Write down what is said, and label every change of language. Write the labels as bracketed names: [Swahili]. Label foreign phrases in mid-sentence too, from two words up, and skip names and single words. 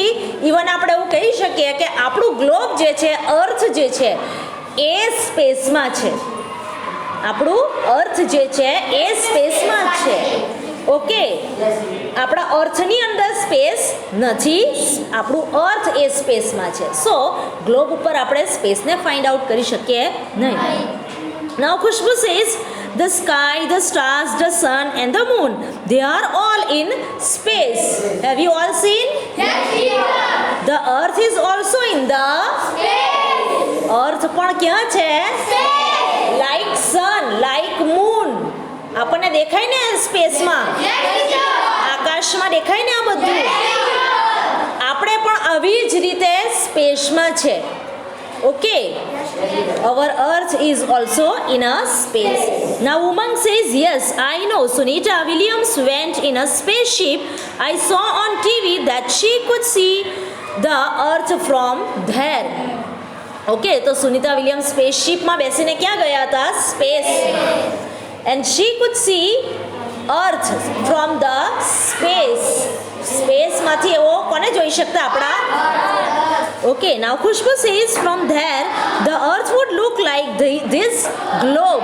[Gujarati] ઇવન આપણે એવું કહી શકીએ કે આપણું ગ્લોબ જે છે, અર્થ જે છે એ સ્પેસમાં છે. આપણું અર્થ જે છે એ સ્પેસમાં જ છે. ઓકે, આપણા અર્થની અંદર સ્પેસ નથી, આપણું અર્થ એ સ્પેસમાં છે. સો ગ્લોબ ઉપર આપણે સ્પેસને [English] find out [Gujarati] કરી શકીએ નહીં. [English] Now Khushbu says, the sky, the stars, the sun and the moon, they are all in space. Have you all seen? Yes, teacher. The earth is also in the Space. [Gujarati] earth પણ ક્યાં છે? [English] Space. Like sun, like moon. [Gujarati] આપણને દેખાય ને સ્પેસમાં? [English] Yes, teacher. [Gujarati] આકાશમાં દેખાય ને આ બધું? [English] Yes, teacher. [Gujarati] આપણે પણ આવી જ રીતે સ્પેસમાં છે. [English] Okay, our earth is also in a space. Now Umang says, yes, I know Sunita Williams went in a spaceship. I saw on TV that she could see the earth from there. [Gujarati] ઓકે, તો સુનિતા વિલિયમ સ્પેસશિપમાં બેસીને ક્યાં ગયા હતા? [English] Space. And she could see earth from the space. [Gujarati] સ્પેસમાંથી એવો કોને જોઈ શકતા? આપણા. [English] Okay, now Khushbu says from there the earth would look like this globe.